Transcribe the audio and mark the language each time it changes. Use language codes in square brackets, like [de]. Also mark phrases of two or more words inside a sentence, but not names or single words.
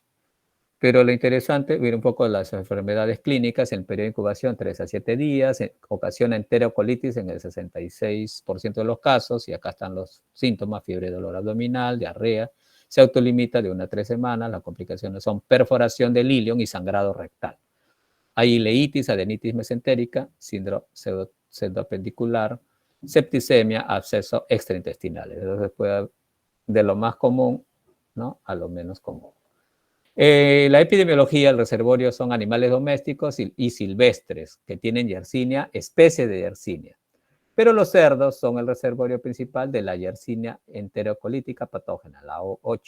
[es] Pero lo interesante, ver un poco las enfermedades clínicas, el periodo de incubación 3 a 7 días, ocasiona enterocolitis en el 66% de los casos, y acá están los síntomas: fiebre, dolor abdominal, diarrea, se autolimita de 1 a 3 semanas, las complicaciones son perforación del ilion y sangrado rectal. Hay ileitis, adenitis mesentérica, síndrome pseudoapendicular, septicemia, absceso extraintestinal. Entonces puede, de lo más común, ¿no?, a lo menos común. La epidemiología, el reservorio son animales domésticos y silvestres que tienen Yersinia, especie de Yersinia. Pero los cerdos son el reservorio principal de la Yersinia enterocolítica patógena, la O8.